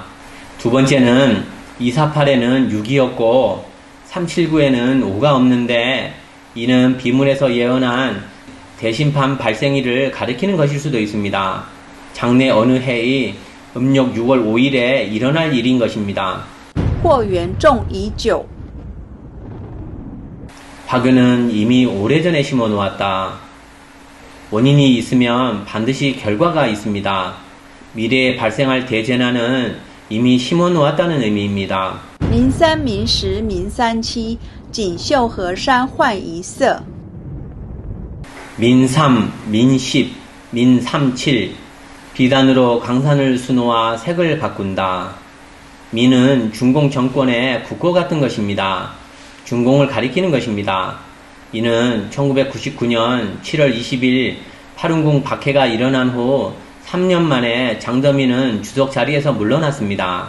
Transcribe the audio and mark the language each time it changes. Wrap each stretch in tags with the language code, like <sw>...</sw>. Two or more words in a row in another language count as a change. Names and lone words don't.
<ko>두 번째는 248에는 6이었고 379에는 5가 없는데 이는 비문에서 예언한 대심판 발생일을 가리키는 것일 수도 있습니다. 장래 어느 해의 음력 6월 5일에 일어날 일인 것입니다.</ko> <zh>或缘种已久</zh> <ko>박유는 이미 오래전에 심어놓았다. 원인이 있으면 반드시 결과가 있습니다. 미래에 발생할 대재난은 이미 심어놓았다는 의미입니다.</ko> <zh>明三明十明三七锦绣河山换一色</zh> <ko>민3, 민10, 민37 비단으로 강산을 수놓아 색을 바꾼다. 민은 중공 정권의 국고 같은 것입니다. 중공을 가리키는 것입니다. 이는 1999년 7월 20일 파룬궁 박해가 일어난 후 3년 만에 장더민은 주석 자리에서 물러났습니다.</ko>